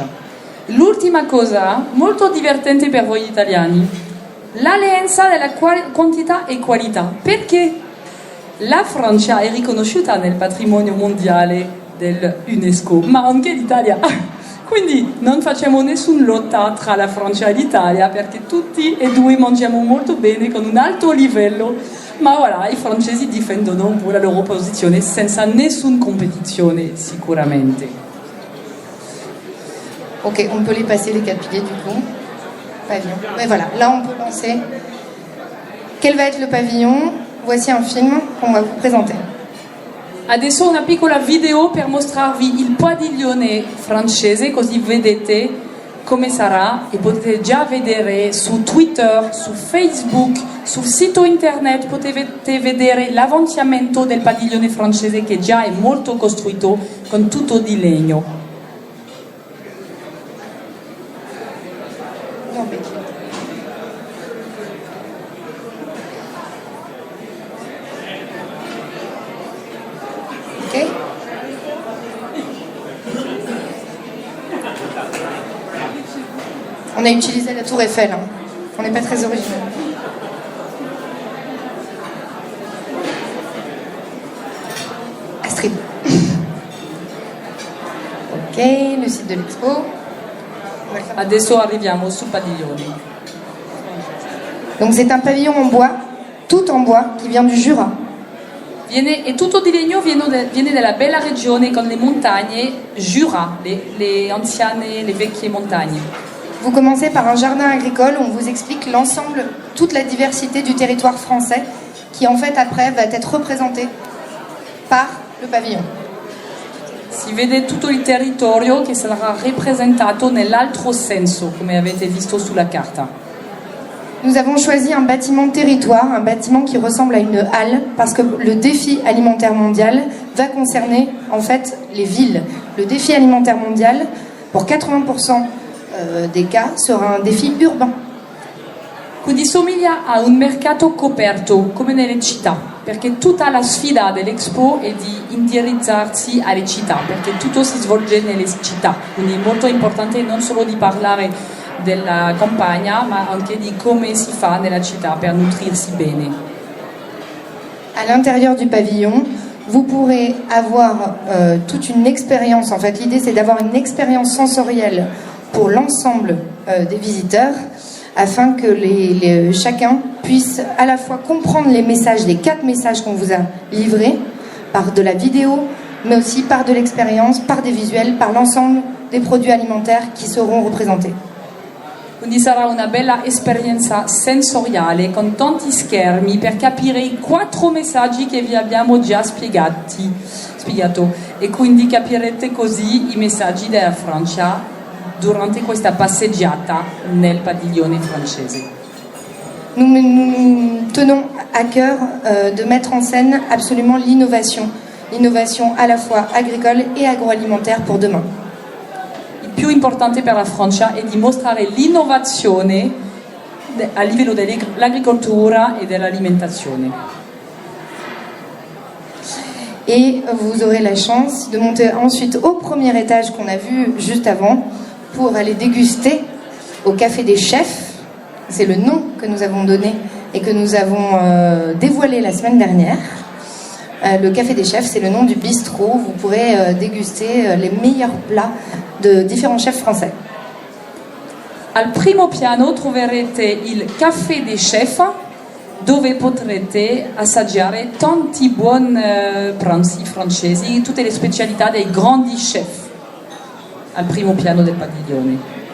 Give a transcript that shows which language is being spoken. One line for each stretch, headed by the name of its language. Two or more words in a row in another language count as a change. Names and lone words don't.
Italian: L'ultima cosa, molto divertente per voi italiani, l'alleanza della quantità e qualità, perché la Francia è riconosciuta nel patrimonio mondiale dell'UNESCO, ma anche l'Italia. Quindi non facciamo nessuna lotta tra la Francia e l'Italia, perché tutti e due mangiamo molto bene con un alto livello, ma voilà, i francesi difendono un po' la loro posizione senza nessuna competizione sicuramente.
French: Ok, on peut les passer les 4 piliers du coup. Pavillon. Mais voilà, là on peut lancer. Quel va être le pavillon? Voici un film qu'on va vous présenter.
Italian: Adesso una piccola video per mostrarvi il padiglione francese, così vedete come sarà e potete già vedere su Twitter, su Facebook, sul sito internet potete vedere l'avanzamento del padiglione francese che già è molto costruito con tutto di legno. Ok.
French: On a utilisé la tour Eiffel, hein. On n'est pas très original. Astrid. Ok, le site de l'expo.
Italian: Adesso arriviamo sul padiglione.
French: Donc c'est un pavillon en bois, tout en bois, qui vient du Jura.
Italian: È tutto di legno, viene dalla bella regione con le montagne Jura, le anziane, le vecchie montagne.
French: Vous commencez par un jardin agricole où on vous explique l'ensemble, toute la diversité du territoire français qui en fait après va être représentée par le pavillon.
Italian: Si vede tutto il territorio che sarà rappresentato nell'altro senso, come avete visto sulla carta.
French: Nous avons choisi un bâtiment territoire, un bâtiment qui ressemble à une halle, parce que le défi alimentaire mondial va concerner en fait les villes. Le défi alimentaire mondial, pour 80% des cas, sera un défi urbain.
Italian: Quindi somiglia a un mercato coperto, come nelle città, perché tutta la sfida dell'Expo è di indirizzarsi alle città, perché tutto si svolge nelle città. Quindi è molto importante non solo di parlare della campagna, ma anche di come si fa nella città per nutrirsi bene.
French: À l'intérieur du pavillon, vous pourrez avoir toute une expérience. En fait, l'idée c'est d'avoir une expérience sensorielle pour l'ensemble des visiteurs, afin que chacun puisse à la fois comprendre les messages, les 4 messages qu'on vous a livrés, par de la vidéo, mais aussi par de l'expérience, par des visuels, par l'ensemble des produits alimentaires qui seront représentés.
Italian: Quindi sarà una bella esperienza sensoriale con tanti schermi per capire i 4 messaggi che vi abbiamo già spiegato e quindi capirete così i messaggi della Francia durante questa passeggiata nel padiglione francese.
French: Nous tenons à cœur de mettre en scène absolument l'innovation à la fois agricole et agroalimentaire pour demain.
Italian: Il più importante per la Francia è dimostrare l'innovazione a livello dell'agricoltura e dell'alimentazione.
French: Et vous aurez la chance de monter ensuite au premier étage qu'on a vu juste avant pour aller déguster au Café des Chefs. C'est le nom que nous avons donné et que nous avons dévoilé la semaine dernière. Le Café des Chefs, c'est le nom du bistrot où vous pourrez déguster les meilleurs plats de différents chefs français.
Italian: Al primo piano troverete il Café des Chefs, dove potrete assaggiare tanti buoni pranzi francesi, tutte le specialità dei grandi chef, al primo piano del padiglione.